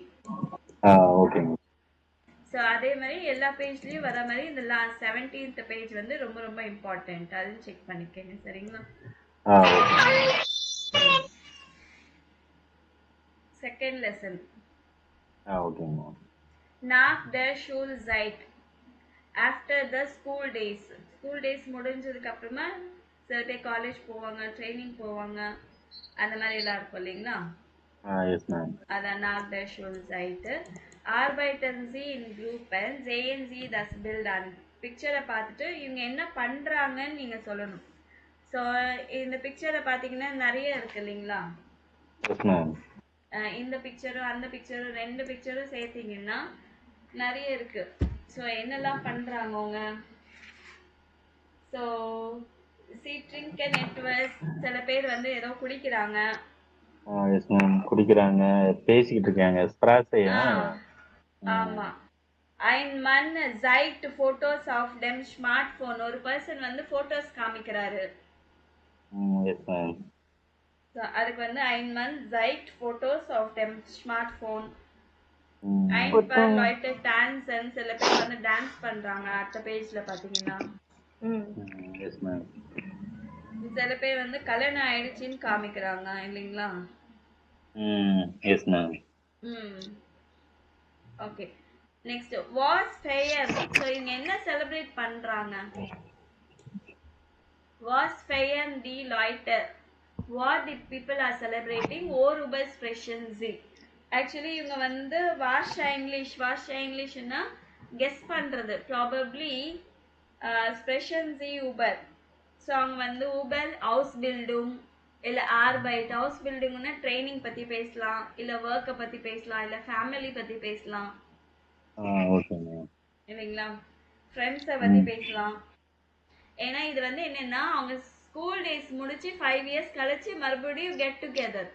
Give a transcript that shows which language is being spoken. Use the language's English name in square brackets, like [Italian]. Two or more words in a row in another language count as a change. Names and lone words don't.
[Tamil] ஓகே. ஸோ அதே மாதிரி எல்லா பேஜ்லயும் வர மாதிரி இந்த 17th பேஜ் வந்து ரொம்ப ரொம்ப இம்பார்ட்டன்ட், அதையும் செக் பண்ணிக்கங்க. சரிங்களா? [English] second lesson. [Tamil] ஓகேங்க. [German] nach der Schulzeit, [English] after the school days. school days [Tamil] முடிஞ்சதுக்கு அப்புறமா சில காலேஜ் போவாங்க, ட்ரைனிங் போவாங்க, அந்த மாதிரி எல்லாம் இருக்கும் இல்லைங்களா? [German] அதான் nach der Schulzeit. Arbeiten Sie in Gruppen, sehen Sie das Bild an. [Tamil] பிக்சரை பார்த்துட்டு இவங்க என்ன பண்றாங்கன்னு நீங்க சொல்லணும். ஸோ இந்த பிக்சரை பார்த்தீங்கன்னா நிறைய இருக்கு இல்லைங்களா? இந்த பிக்சரும் அந்த பிக்சரும் 2 பிக்சரும் சேர்த்தீங்கன்னா நிறைய இருக்கு. ஸோ என்னெல்லாம் பண்றாங்க அவங்க. [German] ஸோ trinken etwas. [Tamil] சில பேர் வந்து ஏதோ குடிக்கிறாங்க. [English] yes ma'am. [Tamil] குடிக்கிறாங்க, பேசிக்கிட்டு இருக்காங்க. ஸ்பிராஸையா? ஆமா. [German] Ein Mann zeigt Fotos auf dem Smartphone. [Tamil] ஒரு பர்சன் வந்து போட்டோஸ் காமிக்கிறாரு. [English] yes ma'am. [Tamil] அதுக்கு வந்து [German] ein Mann zeigt Fotos auf dem Smartphone. ein paar Leute tanzen. [Tamil] சில பேர் வந்து டான்ஸ் பண்றாங்க. அடுத்த பேஜ்ல பாத்தீங்கன்னா [English] yes ma'am. [Tamil] சில பேர் வந்து கல்யாணம் ஆயிடுச்சுன்னு காமிக்கிறாங்க இல்லைங்களா? [English] yes ma'am. okay. next [German] was feiern. [Tamil] சோ இங்க என்ன செலிப்ரேட் பண்றாங்க? [German] was feiern die Leute. [English] What the people are celebrating? [German] Worüber sprechen sie? [Tamil] ஆக்சுவலி இவங்க வந்து வாஷ் கெஸ் பண்றது. [German] ப்ராபப்ளி sprechen sie über. [Tamil] ஸோ அவங்க வந்து [German] über Ausbildung [Tamil] இல்லை Arbeit. Ausbildungனா ட்ரைனிங் பற்றி பேசலாம், இல்லை ஒர்க்கை பற்றி பேசலாம், இல்லை ஃபேமிலி பற்றி பேசலாம் இல்லைங்களா? ஃப்ரெண்ட்ஸை பற்றி பேசலாம். ஏன்னா இது வந்து என்னன்னா அவங்க ஸ்கூல் டேஸ் முடிச்சு 5 years கழிச்சு மறுபடியும் [English] get together.